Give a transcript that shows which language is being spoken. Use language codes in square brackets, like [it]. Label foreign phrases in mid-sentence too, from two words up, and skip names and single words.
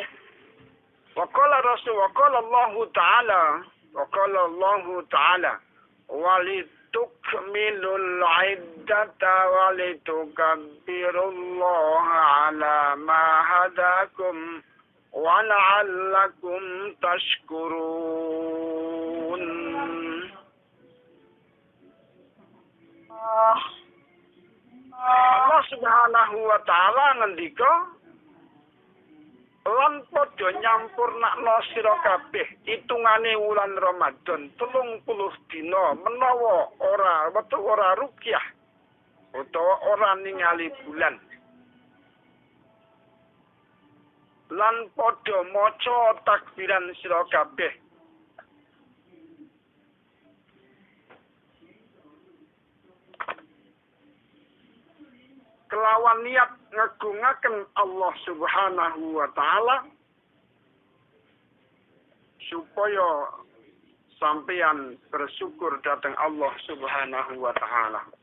[ar] وقال الرسول وقال الله تعالى ولتكملوا العدة ولتكبروا الله على ما هداكم ولعلكم تشكرون. الله سبحانه وتعالى [jv] ngendika lan padha nyampurnakno sira kabeh hitungane wulan Ramadan 30 dina menawa ora wetu ora rukyah utawa ora ningali bulan. Lan padha maca takbiran sira kabeh kelawan niat ngagungaken [ar] الله سبحانه وتعالى [jv] supaya sampeyan bersyukur dhateng [ar] الله سبحانه وتعالى.